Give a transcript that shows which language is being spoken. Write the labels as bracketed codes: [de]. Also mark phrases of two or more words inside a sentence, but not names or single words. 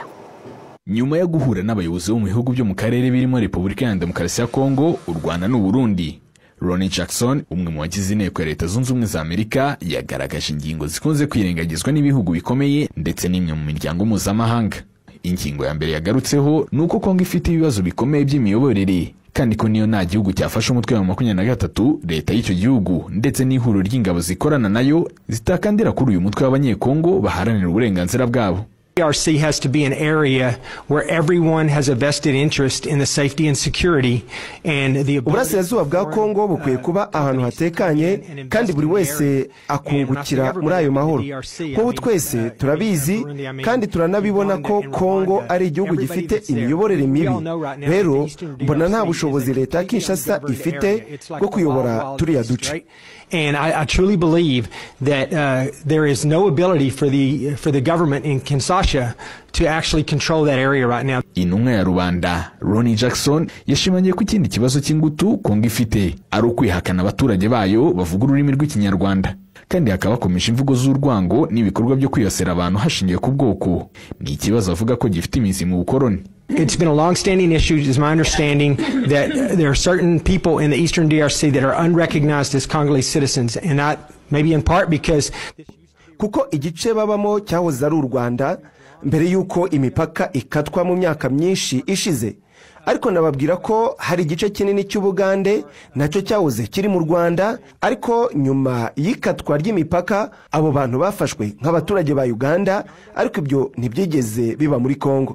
[rw] Nyuma yo guhura n'abayobozi bo mu bihugu byo mu karere birimo Repubulika ya Demokarasi ya Kongo, u Rwanda n'u Burundi, Ronnie Jackson, umwe mu bagize inteko ya Leta Zunze Ubumwe za Amerika, yagaragaje ingingo zikunze kwirengagizwa n'ibihugu bikomeye ndetse n'imwe mu miryango mpuzamahanga. Ingingo ya mbere yagarutseho nuko Kongo ifite ibibazo bikomeye by'imiyoborere, kandi ko niyo nta gihugu cyafashe umutwe wa 23 leta y'icyo gihugu ndetse n'ihuriro ry'ingabo zikorana nayo zitakandira kuri uyu mutwe w'abanyekongo baharanira uburenganzira bwabo. [en] DRC has to be an area where everyone has a vested interest in the safety and security and the [rw] Uburasirazuba bwa Kongo bukwiye kuba ahantu hatekanye kandi buri wese akungukira muri ayo mahoro. Ko twese turabizi kandi turanabibona ko Kongo ari igihugu gifite imiyoborere mibi. Rero mbona nta bushobozi leta ya Kinshasa ifite bwo kuyobora turiya duce. [en] And I truly believe that there is no ability for the government in Kinshasa to actually control that area right now. [rw] Intumwa ya rubanda Ronnie Jackson yashimangiye ko ikindi kibazo cy'ingutu Kongo ifite ari ukwihakana abaturage bayo bavuga ururimi rw'ikinyarwanda, kandi hakabakomeje imvugo z'urwango n'ibikorwa byo kwiyosera abantu hashingiye ku bwoko. Ni ikibazo avuga ko gifite imizi mu bukoroni. [en] It's been a long-standing issue. It's my understanding that there are certain people in the eastern DRC that are unrecognized as Congolese citizens, and that maybe in part because [rw] kuko igice babamo cyahoze ari u Rwanda mbere yuko imipaka ikatwa mu myaka myinshi ishize. Ariko nababwira ko hari igice kinini cy'Ubugande nacyo cyahoze kiri mu Rwanda, ariko nyuma y'ikatwa ry'imipaka abo bantu bafashwe nk'abaturage ba Uganda, ariko ibyo ntibyigeze biba muri Kongo.